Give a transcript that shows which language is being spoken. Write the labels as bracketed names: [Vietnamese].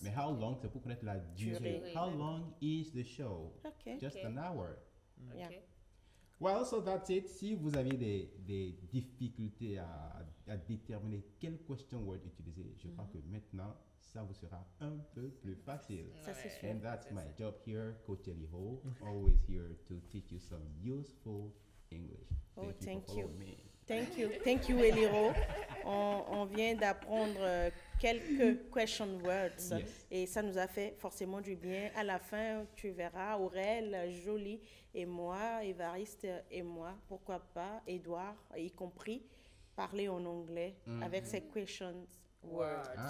[French] Mais [English] how long, [French] c'est pour connaître la durée. Durée. [English] How long is the show? Ok. Just an hour. Yeah. Well, so that's it. [French] Si vous avez des difficultés à déterminer quel question word utiliser, je crois que maintenant, ça vous sera un peu plus facile. Ça, c'est sûr. [English] And that's my job here, Coach Eliho, always here to teach you some useful English. Oh, thank for you. following me. Thank you, Eliro. [French] On vient d'apprendre quelques [English] question words Yes. [French] et ça nous a fait forcément du bien. À la fin, tu verras Aurel, Jolie et moi, Évariste et moi, pourquoi pas, Edouard y compris, parler en anglais avec ces [English] question words.